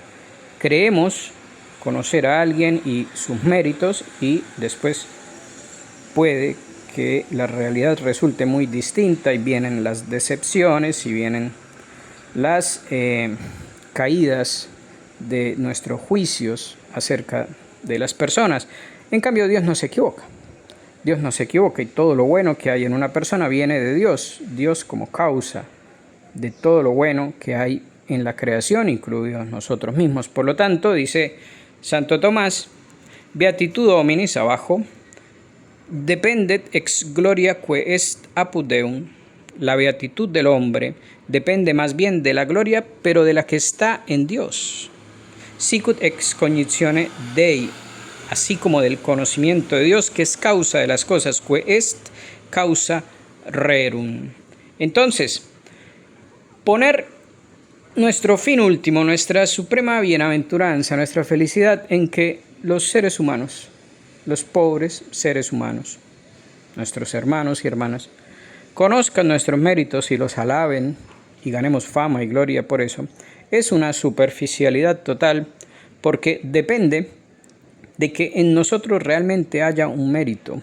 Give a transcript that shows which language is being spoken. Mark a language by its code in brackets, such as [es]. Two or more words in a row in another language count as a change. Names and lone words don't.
[es] Creemos conocer a alguien y sus méritos, y después puede que la realidad resulte muy distinta y vienen las decepciones y vienen las caídas de nuestros juicios acerca de las personas. En cambio, Dios no se equivoca. Dios no se equivoca, y todo lo bueno que hay en una persona viene de Dios. Dios como causa de todo lo bueno que hay en la creación, incluidos nosotros mismos. Por lo tanto, dice Santo Tomás, [la] beatitudo hominis abajo, dependet ex gloria que est apud Deum. [es] La beatitud del hombre depende más bien de la gloria, pero de la que está en Dios. [la] Sicut ex cognitione Dei, [es] así como del conocimiento de Dios, que es causa de las cosas, [la] que est causa rerum. [es] Entonces, poner nuestro fin último, nuestra suprema bienaventuranza, nuestra felicidad en que los seres humanos, los pobres seres humanos, nuestros hermanos y hermanas, conozcan nuestros méritos y los alaben y ganemos fama y gloria por eso, es una superficialidad total, porque depende de que en nosotros realmente haya un mérito.